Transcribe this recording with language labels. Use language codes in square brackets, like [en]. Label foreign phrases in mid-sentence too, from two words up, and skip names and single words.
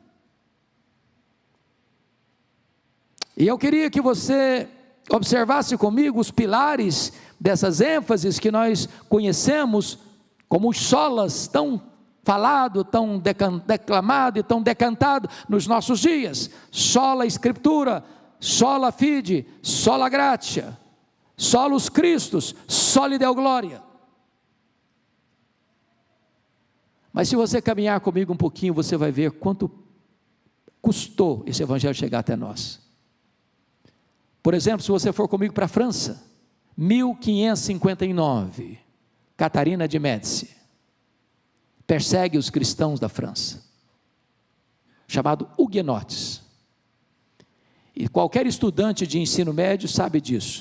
[pt] E eu queria que você observasse comigo os pilares dessas ênfases que nós conhecemos como os solas tão falado, tão declamado e tão decantado nos nossos dias: [la] sola Escritura, sola fide, sola gratia, solus Christus, soli Deo gloria. [pt] Mas se você caminhar comigo um pouquinho, você vai ver quanto custou esse evangelho chegar até nós. Por exemplo, se você for comigo para a França, 1559, Catarina de Médici persegue os cristãos da França, chamado huguenotes, e qualquer estudante de ensino médio sabe disso.